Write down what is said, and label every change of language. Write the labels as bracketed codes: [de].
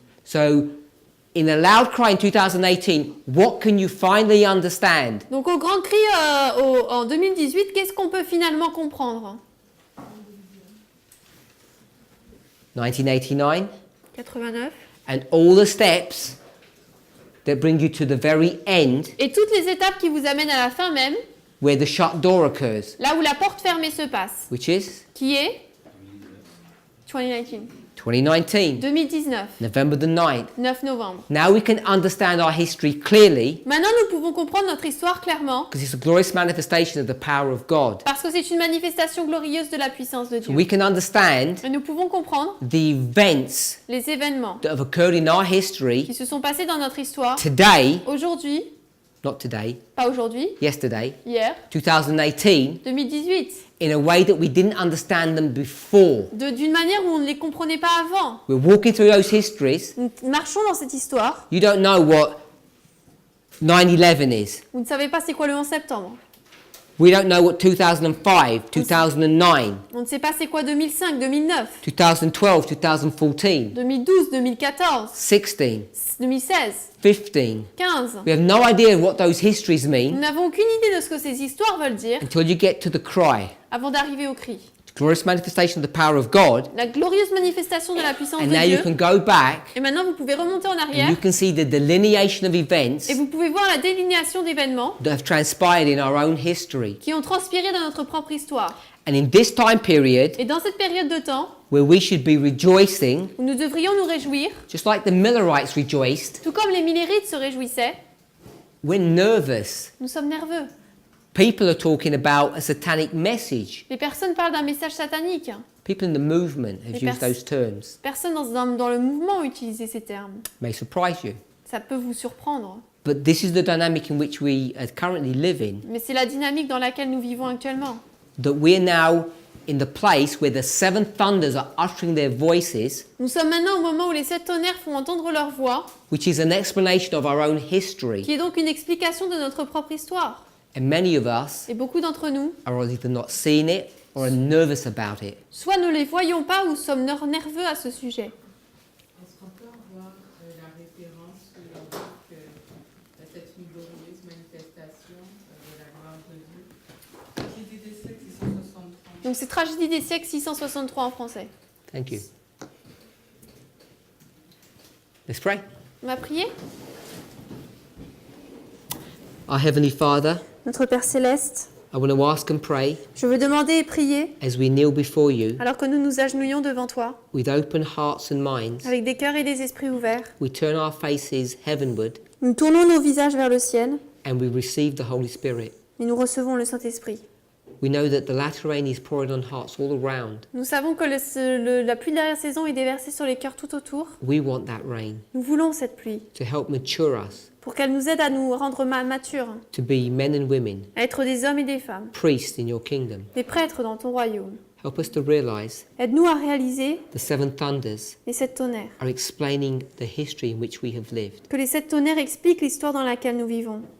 [en] So, in a loud cry in 2018, what can you finally understand? [fr] Donc au grand cri en 2018, qu'est-ce qu'on peut finalement comprendre? [en] 1989, [fr] 89. [en] and all the steps that bring you to the very end, [fr] Et toutes les étapes qui vous amènent à la fin même, [en] where the shut door occurs, [fr] là où la porte fermée se passe, [en] which is [fr] qui est 2019. [en] 2019, [fr] 2019, [en] November the 9th. [fr] 9 novembre. [en] Now we can understand our history clearly [fr] Maintenant, nous pouvons comprendre notre histoire clairement [en] because it's a glorious manifestation of the power of God. [fr] parce que c'est une manifestation glorieuse de la puissance de [en] So [fr] Dieu. [en] we can understand [fr] Et nous pouvons comprendre [en] the events [fr] les événements [en] that have occurred in our [fr] qui [en] history [fr] se sont passés dans notre histoire [en] today, [fr] aujourd'hui, [en] not today, [fr] pas aujourd'hui, [en] yesterday, [fr] hier, [en] 2018, [fr] 2018, [en] in a way that we didn't understand them before. [fr] d'une manière où on ne les comprenait pas avant. [en] We're walking through those histories. [fr] Nous marchons dans cette histoire. [en] You don't know what 9/11 is. [fr] Vous ne savez pas c'est quoi le 11 septembre. [en] We don't know what 2005, 2009, [fr] On ne sait pas c'est quoi 2005, 2009, [en] 2012, 2014, [fr] 2012, 2014, [en] 16, [fr] 2016, [en] 15. [fr] 15. [en] We have no idea what those histories [fr] Nous [en] mean [fr] n'avons aucune idée de ce que ces histoires veulent dire [en] until you get to the cry, [fr] avant d'arriver au cri. [en] the glorious manifestation of the power of God. [fr] La glorieuse manifestation de la puissance [en] And [fr] de [en] now you [fr] Dieu. [en] can go back [fr] Et maintenant, vous pouvez remonter en [en] and [fr] arrière [en] you can see the delineation of events [fr] et vous pouvez voir la délinéation d'événements [en] that have transpired in our own history. [fr] qui ont transpiré dans notre propre histoire. [en] And in this time period, [fr] Et dans cette période de temps [en] where we should be rejoicing, [fr] où nous devrions nous réjouir, [en] just like the Millerites rejoiced, [fr] tout comme les Millérites se réjouissaient, [en] we're nervous. [fr] nous sommes nerveux. [en] People are talking about a satanic message. [fr] Les personnes parlent d'un message satanique. [en] People in the movement have [fr] Les [en] used those terms. [fr] Personnes dans le mouvement ont utilisé ces termes. [en] May surprise you. [fr] Ça peut vous surprendre. [en] But this is the dynamic in which we are currently living. [fr] Mais c'est la dynamique dans laquelle nous vivons actuellement. [en] That we're now in the place where the seven thunders are uttering their voices, [fr] Nous sommes maintenant au moment où les 7 tonnerres font entendre leur voix, [en] which is an explanation of our own history. [fr] qui est donc une explication de notre propre histoire. [en] And many of us [fr] Et beaucoup d'entre nous, [en] are either not seeing it or are nervous about it. [fr] soit ne les voyons pas ou sommes nerveux à ce sujet. Est-ce qu'on peut avoir la référence que cette glorieuse manifestation de la gloire de Dieu? Tragédie des siècles 663. Donc c'est Tragédie des siècles 663 en français. [en] Thank you. Let's pray. [fr] On va prier. [en] Our Heavenly Father, [fr] Notre Père Céleste, [en] I want to ask and pray [fr] je veux demander et prier, [en] as we kneel before you [fr] alors que nous nous agenouillons devant toi, [en] with open hearts and minds. [fr] avec des cœurs et des esprits ouverts. [en] We turn our faces heavenward [fr] Nous tournons nos visages vers le ciel [en] and we receive the Holy Spirit. [fr] et nous recevons le Saint-Esprit. [en] We know that the latter rain is poured on hearts all around. [fr] Nous savons que la pluie de l'arrière-saison est déversée sur les cœurs tout autour. [en] We want that rain [fr] Nous voulons cette pluie [en] to help mature us, [fr] pour qu'elle nous aide à nous rendre matures, [en] to be men and women, [fr] à être des hommes et des femmes, [en] priests in your kingdom. [fr] des prêtres dans ton royaume. [en] Help us to realize [fr] Aide-nous à réaliser [en] the seven thunders [fr] les 7 tonnerres, [en] are explaining the history in which we have lived. [fr] que les 7 tonnerres expliquent l'histoire dans laquelle nous vivons.